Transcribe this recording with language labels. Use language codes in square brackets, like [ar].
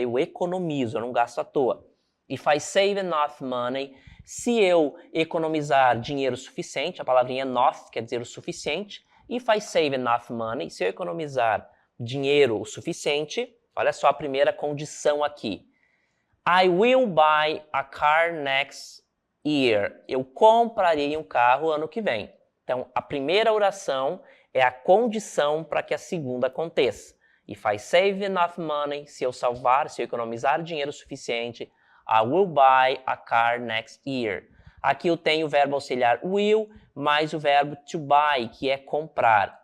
[pt] Eu economizo, eu não gasto à toa. [en] If I save enough money, [pt] se eu economizar dinheiro suficiente, a palavrinha enough quer dizer o suficiente. [en] If I save enough money, [pt] se eu economizar dinheiro o suficiente, olha só a primeira condição aqui. [en] I will buy a car next year. [pt] Eu comprarei um carro ano que vem. Então, a primeira oração é a condição para que a segunda aconteça. [en] If I save enough money, [pt] se eu economizar dinheiro suficiente, [en] I will buy a car next year. [pt] Aqui eu tenho o verbo auxiliar will, mais o verbo to buy, que é comprar.